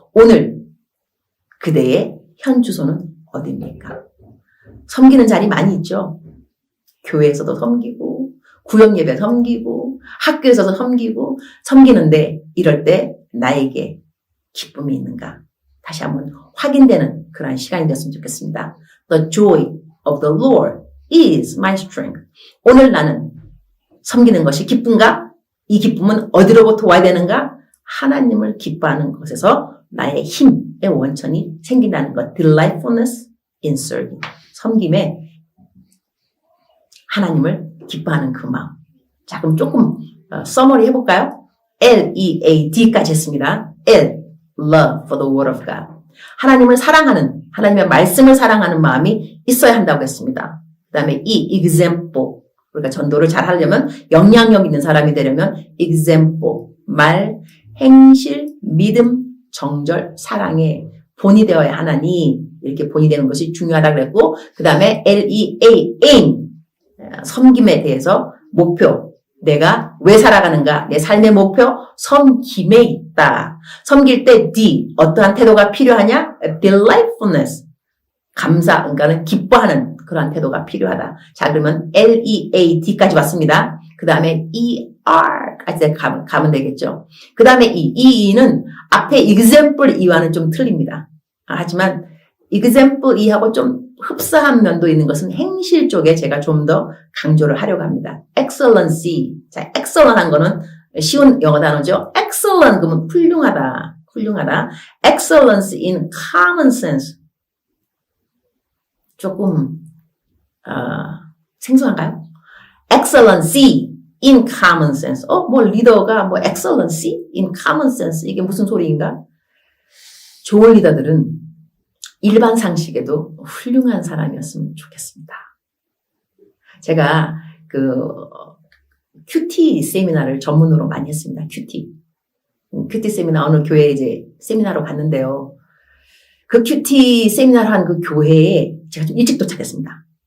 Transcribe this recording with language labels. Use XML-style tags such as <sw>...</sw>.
<ko>오늘 그대의 현 주소는 어디입니까? 섬기는 자리 많이 있죠. 교회에서도 섬기고 구역 예배 섬기고 학교에서도 섬기고 섬기는데 이럴 때 나에게 기쁨이 있는가? 다시 한번 확인되는 그런 시간이 됐으면 좋겠습니다.</ko> <en>The joy of the Lord is my strength.</en> <ko>오늘 나는 섬기는 것이 기쁜가? 이 기쁨은 어디로부터 와야 되는가? 하나님을 기뻐하는 것에서 나의 힘의 원천이 생긴다는 것.</ko> <en>Delightfulness in serving.</en> <ko>섬김에 하나님을 기뻐하는 그 마음. 자, 그럼 조금 서머리 해볼까요? L-E-A-D까지 했습니다.</ko> <en>L, love for the word of God.</en> <ko>하나님을 사랑하는, 하나님의 말씀을 사랑하는 마음이 있어야 한다고 했습니다. 그 다음에 E, example. 우리가 전도를 잘 하려면, 영향력 있는 사람이 되려면 example, 말, 행실, 믿음, 정절, 사랑에 본이 되어야 하나니 이렇게 본이 되는 것이 중요하다고 그랬고 그 다음에 L-E-A, aim, 섬김에 대해서 목표, 내가 왜 살아가는가, 내 삶의 목표, 섬김에 있다. 섬길 때 D, 어떠한 태도가 필요하냐? delightfulness, 감사, 그러니까는 기뻐하는 그러한 태도가 필요하다. 자, 그러면 L-E-A-D까지 왔습니다. 그 다음에 E-R까지 가면 되겠죠. 그 다음에 E는 앞에 example E와는 좀 틀립니다. 하지만 example E하고 좀 흡사한 면도 있는 것은 행실 쪽에 제가 좀 더 강조를 하려고 합니다.</ko> <en>excellency.</en> <ko>자, excellent한 거는 쉬운 영어 단어죠. excellent 그러면 훌륭하다.</ko> <en>excellence in common sense.</en> <ko>조금 생소한가요?</ko> <en>excellency in common sense.</en> <ko>뭐 리더가</ko> <en>excellency in common sense.</en> <ko>이게 무슨 소리인가? 좋은 리더들은 일반 상식에도 훌륭한 사람이었으면 좋겠습니다. 제가 큐티 세미나를 전문으로 많이 했습니다. 큐티 세미나 어느 교회에 이제 세미나로 갔는데요. 그 큐티 세미나를 한 그 교회에 제가 좀 일찍 도착했습니다.</ko>